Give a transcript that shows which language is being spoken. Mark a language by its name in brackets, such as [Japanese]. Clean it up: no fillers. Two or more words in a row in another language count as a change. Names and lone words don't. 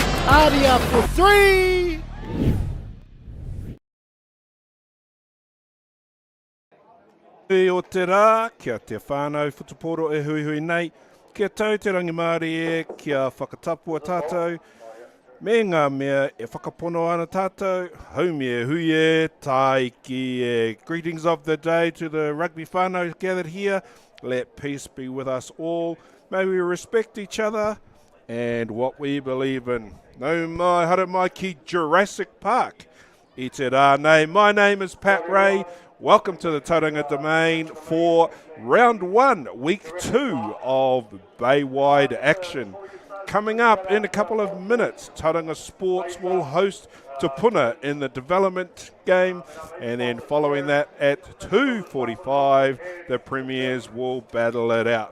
[English] Aria for 3. [Māori] O te rā, kia te whānau whutuporo e hui hui nei, kia tau te rangi Māori e, kia whakatapua tātou, me ngā mea e whakapono ana tātou, haumi e hui e, tai ki e. [English] Greetings of the day to the rugby whānau gathered here. Let peace be with us all. May we respect each other and what we believe in. [Māori] Nau mai, hara mai ki Jurassic Park. I te rā nei, [English] my name is Pat Ray. Welcome to the Tauranga Domain for round 1, week 2 of Baywide action. Coming up in a couple of minutes, Tauranga Sports will host Te Puna in the development game, and then following that at 2:45, the Premiers will battle it out.